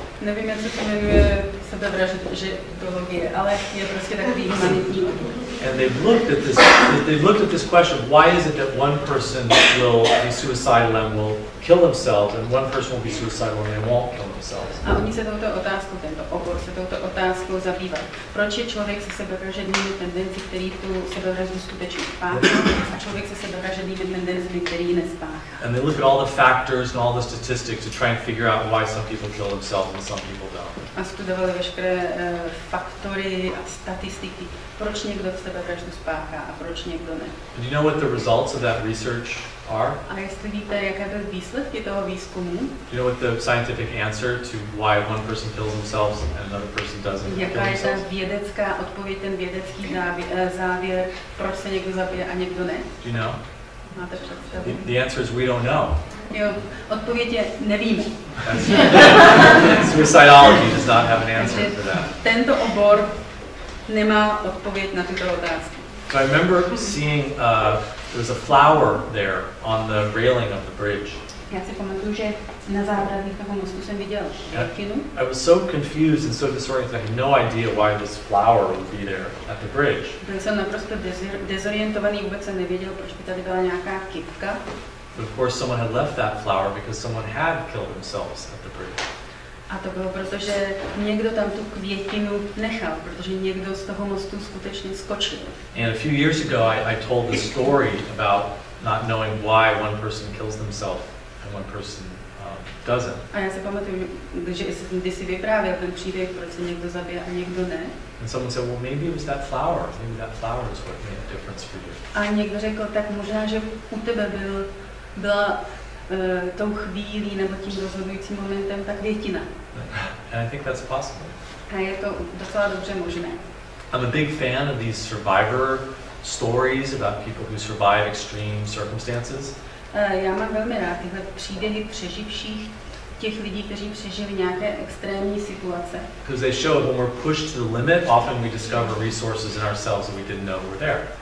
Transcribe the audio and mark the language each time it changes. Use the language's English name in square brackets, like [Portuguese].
[Czech] Nevím, jak se to jmenuje sebevraždologie, ale je prostě takový humanitní obor. [English] And they've looked at this question: why is it that one person will be suicidal and will kill themselves, and one person will be suicidal and they won't kill themselves? [Czech] A oni se tento obor se touto otázkou zabývá. Proč je člověk se sebevražednými tendenci, který tu sebevraždu skutečně spáchá, a člověk se sebevražednými tendencemi, který nespáchá? [English] And they look at all the factors and all the statistics to try and figure out why some people kill themselves and some people don't. [Czech] A studovali veškeré faktory a statistiky, proč někdo sebevraždu spáchá a proč někdo ne. [English] Do you know what the results of that research are? [Czech] A jestli víte, jaké byly výsledky toho výzkumu? [English] Do you know what the scientific answer to why one person kills themselves and another person doesn't kill [Czech] Jaká je ta [English] themselves? [Czech] vědecká odpověď, ten vědecký závěr, proč se někdo zabije a někdo ne? [English] Do you know? [Czech] Máte představu? [English] The answer is we don't know. [Czech] Jo, odpověď je nevíme. [English] Suicidology does not have an answer for that. [Czech] Tento obor nemá odpověď na tyto otázky. [English] So I remember seeing there was a flower there on the railing of the bridge. [Czech] Já si pamatuju, že na zábradlí toho mostu jsem viděl květinu. [English] I was so confused and so disoriented. I had no idea why this flower would be there at the bridge. [Czech] Byl jsem naprosto dezorientovaný, vůbec jsem nevěděl, proč by tady byla nějaká kytka. [English] But of course someone had left that flower because someone had killed themselves at the bridge. [Czech] A to bylo proto, že někdo tam tu květinu nechal, protože někdo z toho mostu skutečně skočil. [English] And a few years ago I told the story about not knowing why one person kills themselves and one person doesn't. [Czech] A já si pamatuju, že když si vyprávěl ten příběh, proč se někdo zabije a někdo ne. [English] And someone said, well, maybe it was that flower. Maybe that flower is what made a difference for you. [Czech] A někdo řekl, tak možná, že u tebe byla tou chvílí nebo tím rozhodujícím momentem ta květina. [English] And I think that's possible. [Czech] A je to docela dobře možné. [English] I'm a big fan of these survivor stories about people who survive extreme circumstances. [Czech] Já mám velmi rád tyhle příběhy přeživších těch lidí, kteří přežili nějaké extrémní situace. [English] Because they show when we're pushed to the limit, often we discover resources in ourselves that we didn't know were there.